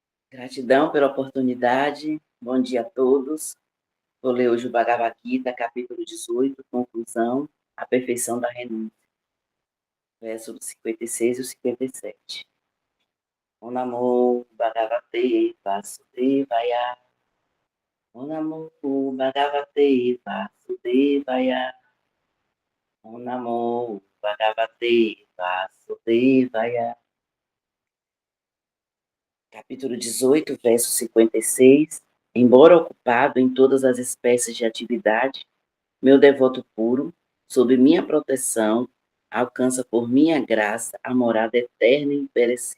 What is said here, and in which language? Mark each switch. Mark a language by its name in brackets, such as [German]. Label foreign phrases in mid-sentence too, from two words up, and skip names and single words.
[Portuguese] Gratidão pela oportunidade. Bom dia a todos. Vou ler hoje o Bhagavad Gita, capítulo 18, conclusão, a perfeição da renúncia. Verso 56 e 57. [Sanskrit] Om Namo Bhagavate Vasudevaya. Om Namo Bhagavate Vasudevaya. Om Namo Bhagavate Vasudevaya. [Portuguese] Capítulo 18, verso 56. Embora ocupado em todas as espécies de atividade, meu devoto puro, sob minha proteção, alcança por minha graça a morada eterna e imperecível.